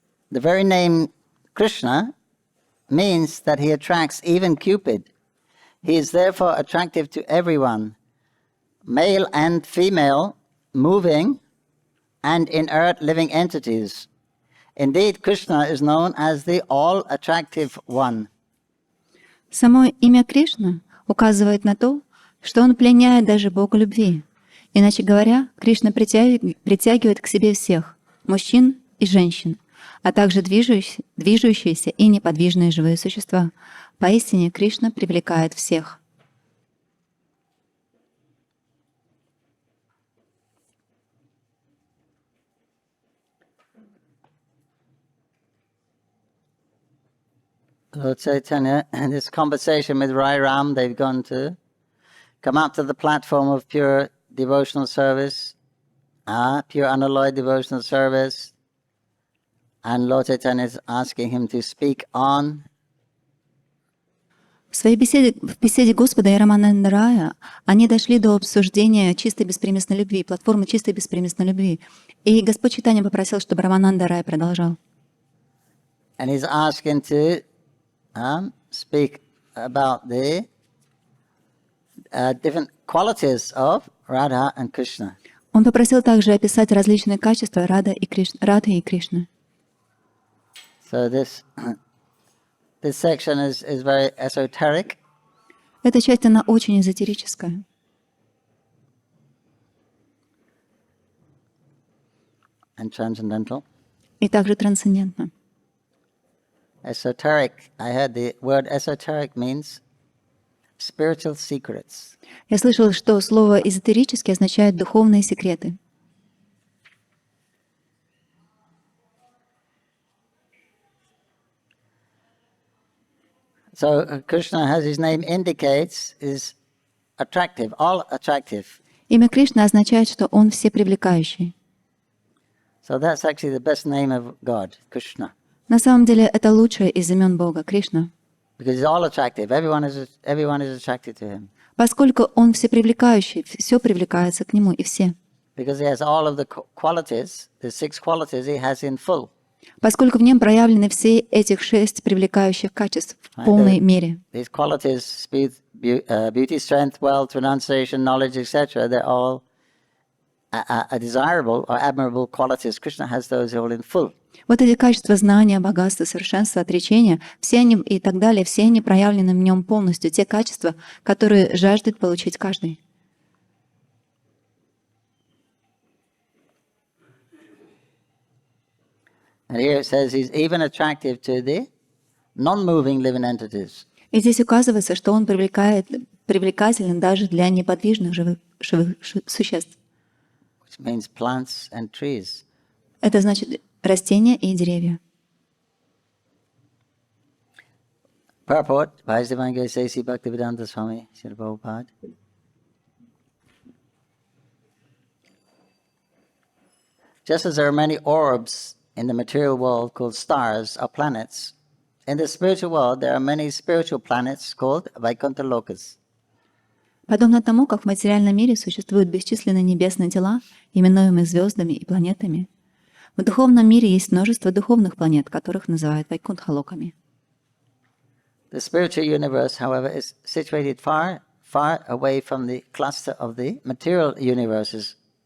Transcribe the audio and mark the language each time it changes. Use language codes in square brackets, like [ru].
[en] The very name Krishna means that he attracts even Cupid. He is therefore attractive to everyone, male and female, moving and inert living entities. Indeed, Krishna is known as the all-attractive one. [ru] Само имя Кришна указывает на то, что он пленяет даже Бога любви. Иначе говоря, Кришна притягивает к себе всех, мужчин и женщин, а также движущиеся и неподвижные живые существа. Поистине, Кришна привлекает всех. [en] Lord Chaitanya, in this conversation with Rai Ram, they've gone to come up to the platform of pure devotional service, pure unalloyed devotional service, and Lord Chaitanya is asking him to speak on. [ru] В беседе Господа и Рамананда Рая они дошли до обсуждения чистой беспримесной любви, платформы чистой беспримесной любви. И Господь Чайтанья попросил, чтобы Рамананда Рай продолжал. [en] And he's asking to speak about the different qualities of Radha and Krishna. [ru] Он попросил также описать различные качества Рады и Кришны. [en] So this section is very esoteric. [ru] Эта часть, она очень эзотерическая. [en] And transcendental. [ru] И также трансцендентна. [en] Esoteric, I heard the word esoteric means spiritual secrets. [ru] Я слышала, что слово эзотерический означает духовные секреты. [en] So Krishna, as his name indicates, is attractive, all attractive. [ru] Имя Кришна означает, что он всепривлекающий. [en] So that's actually the best name of God, Krishna. [ru] На самом деле это лучшее из имен Бога, Кришна. [en] Because he's all attractive. Everyone is attracted to him. [ru] Поскольку он всепривлекающий, все привлекается к нему и все. [en] Because he has all of the qualities, the 6 qualities he has in full. [ru] Поскольку в нем проявлены все этих 6 привлекающих качеств в полной мере. [en] These qualities, beauty, strength, wealth, renunciation, knowledge, etc., they're all desirable or admirable qualities. Krishna has those all in full. [ru] Вот эти качества знания, богатства, совершенства, отречения, все они и так далее, все они проявлены в нем полностью, те качества, которые жаждет получить каждый. [en] And here it says he's even attractive to the non-moving living entities. [ru] И здесь указывается, что он привлекателен даже для неподвижных живых существ. [en] which means plants and trees. [ru] Это значит растения и деревья. [en] Purport by His Divine Grace A.C. Bhaktivedanta Swami Srila Prabhupada. Just as there are many orbs in the material world called stars or planets, in the spiritual world there are many spiritual planets called Vaikuntha Lokas. [ru] Подобно тому, как в материальном мире существуют бесчисленные небесные тела, именуемые звездами и планетами, в духовном мире есть множество духовных планет, которых называют вайкунтха-локами. [en] The spiritual universe, however, is situated far, far away from the cluster of the material universes.